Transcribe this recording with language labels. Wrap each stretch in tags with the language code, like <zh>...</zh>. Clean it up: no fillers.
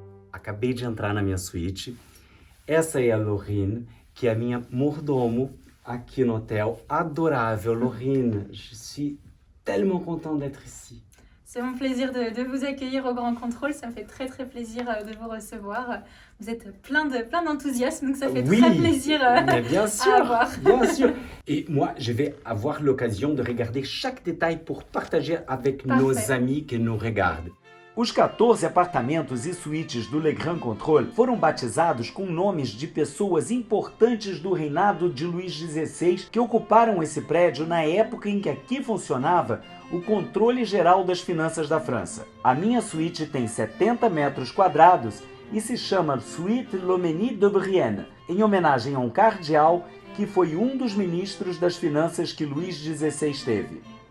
<pt>Acabei de entrar na minha suíte. Essa é a Laurine, que é a minha mordomo aqui no hotel. Adorável, Laurine.</pt> <fr>Je suis tellement content d'être ici. C'est mon plaisir de vous accueillir au Grand Contrôle. Ça me fait très très plaisir de vous recevoir. Vous êtes plein d'enthousiasme, donc ça fait Oui, très plaisir mais bien sûr, à avoir. Bien sûr. Et moi, je vais avoir l'occasion de regarder chaque détail pour partager avec nos amis qui nous regardent.</fr> <pt>Os 14 apartamentos e suítes do Le Grand Contrôle foram batizados com nomes de pessoas importantes do reinado de Luís XVI que ocuparam esse prédio na época em que aqui funcionava o controle geral das finanças da França. A minha suíte tem 70 metros quadrados e se chama Suite Lomenie de Brienne, em homenagem a um cardeal que foi um dos ministros das finanças que Luís XVI teve.</pt>